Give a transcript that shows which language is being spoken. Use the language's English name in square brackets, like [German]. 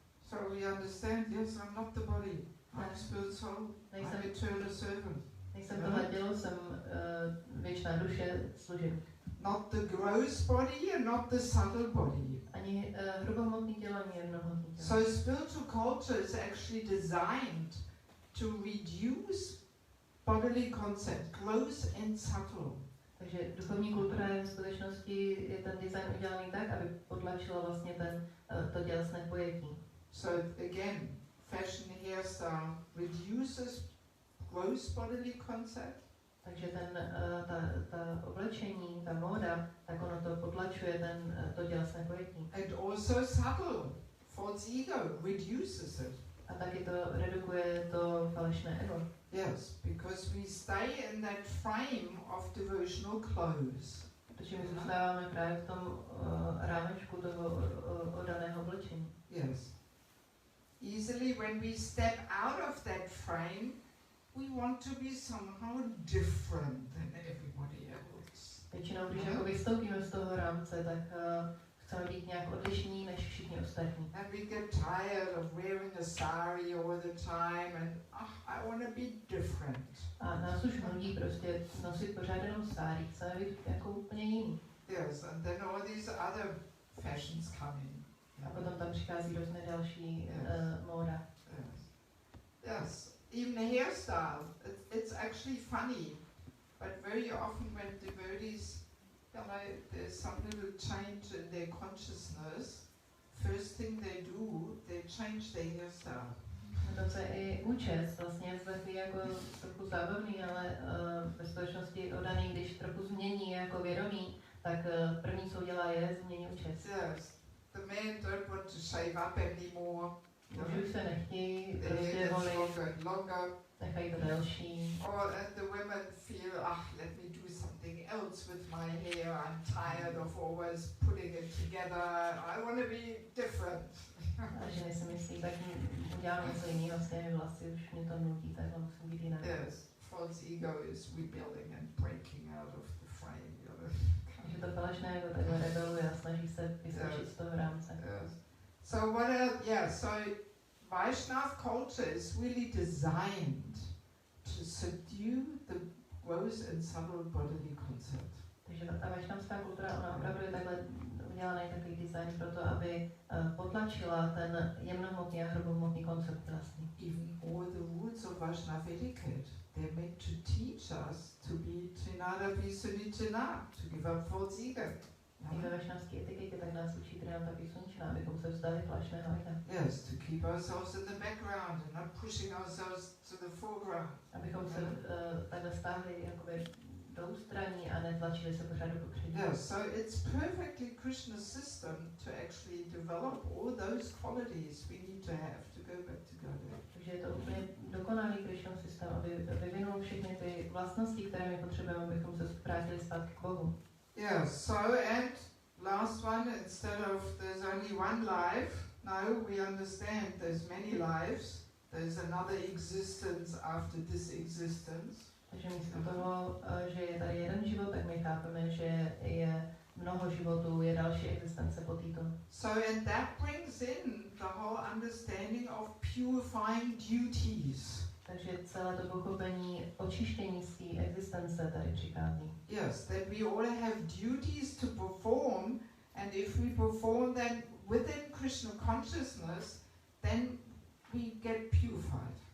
[English] So we understand, yes, I'm not the body. I'm spirit soul. I'm eternal servant. [Czech] Nejsem tohle tělo, jsem věčná duše, služebník. [English] Not the gross body and not the subtle body. [Czech] Ani hrubohmotný tělo, ani jemnohmotný tělo. [English] So spiritual culture is actually designed to reduce bodily concept, gross and subtle. [Czech] Takže duchovní kultura je v skutečnosti je ten design udělaný tak, aby potlačila vlastně to tělesné pojetí. [English] So again, fashion hairstyle reduces gross bodily concept. [Czech] Takže ta oblečení, ta móda, tak ono to potlačuje to tělesné pojetí. [English] And also subtle, false ego reduces it. [Czech] A taky to redukuje to falešné ego. [English] Yes, because we stay in that frame of devotional clothes. [Czech] Protože my zůstáváme právě v tom rámečku toho oddaného oblečení. [English] Yes. Easily when we step out of that frame, we want to be somehow different than everybody else. [Czech] Většinou, když jako vystoupíme z toho rámce, tak chceme být nějak odlišní než všichni ostatní. [English] And we get tired of wearing a sari all the time and I want to be different. [Czech] A nás už nudí prostě nosit pořád jenom sáry, chceme být jako úplně jiný. [English] Yes, and then all these other fashions come in. [Czech] A potom tam přichází různé další móda. [English] Yes. Yes. Even the hairstyle, it's actually funny, but very often when devotees, there's some little change in their consciousness. first thing they do, they change their hairstyle. [Czech] Dokonce i účest vlastně je takový jako trochu zábavný, ale ve skutečnosti odaný, když trochu změní jako vědomí, tak první, co udělá, je změní účest. [English] Yes, the men don't want to shave up anymore. [Czech] Muži už se nechtějí [English] The [Czech] prostě [English] hair gets [Czech] volit, [English] longer and longer. [Czech] nechají to delší. [English] And the women feel, let me do something else with my hair. I'm tired of always putting it together. I want to be different. [Czech] A ženy si myslí, tak udělám něco jiného, vlastně vlasy už mě to nutí, tak musím být jinak. [English] Yes, false ego is rebelling and breaking out of the frame. [Czech] Takže to falešné ego takhle rebeluje a snaží se vyskočit z toho rámce. [English] Yes. So what else? Yeah, so Vaishnav culture is really designed to subdue the gross and subtle bodily concept. [Czech] Takže ta vašnavská kultura, ona opravdu je takhle udělaný takový design pro to, aby potlačila ten jemnohmotný a hrubohmotný koncept vlastní. [English] Even all the rules of Vaishnava etiquette, they're meant to teach us to be Trinada Visunicana, to give up false ego. [Czech] I ve vašnavské etiketě tak nás učí Trinada Visunicana, abychom se vzdali falešného ega. [English] Yes, to keep ourselves in the background and not pushing ourselves to the foreground. [Czech] Abychom se takhle stáhli jakoby do ústraní a netlačili se pořád do popředí. [English] Yes, so it's perfectly Krishna's system to actually develop all those qualities we need to have to go back to Godhead. [Czech] Takže je to úplně dokonalý Krishnův systém, aby vyvinul všechny ty vlastnosti, které my potřebujeme, abychom se vrátili zpátky k Bohu. [English] Yes, so and last one, instead of there's only one life, now we understand there's many lives, there's another existence after this existence. [Czech] Takže místo toho, že je tady jeden život, tak my chápeme, že je mnoho životů, je další existence po této. [English] So and that brings in the whole understanding of purifying duties. [Czech] Takže celé to pochopení očištění své existence tady přichází. [English] Yes, that we all have duties to perform, and if we perform them within Krishna consciousness, then we get purified.